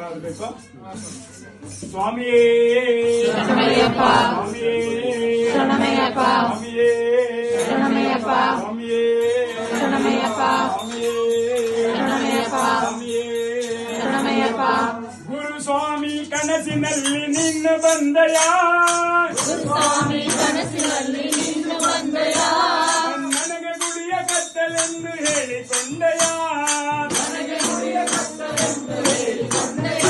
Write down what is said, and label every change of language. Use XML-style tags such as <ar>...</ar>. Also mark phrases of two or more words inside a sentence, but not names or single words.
<ta>சுவாமியே சரணமையப்பா சுவாமியே சரணமையப்பா சுவாமியே சரணமையப்பா சுவாமியே சரணமையப்பா சுவாமியே சரணமையப்பா சுவாமியே சரணமைಯப்பಾ</ta> <kn>ಗುರು ಸ್ವಾಮಿ ಕನಸಿನಲ್ಲಿ ನಿನ್ನ ಬಂದಯಾ ಸ್ವಾಮಿ ಕನಸಿನಲ್ಲಿ ನಿನ್ನ ಬಂದಯಾ ನನಗೆ ಗುಡಿಯ ಕತ್ತಲೆಂದು ಹೇಳಿಕೊಂಡೆಯಾ ನನಗೆ ಗುಡಿಯ ಕತ್ತಲೆಂದು ಹೇಳಿಕೊಂಡೆಯಾ</kn>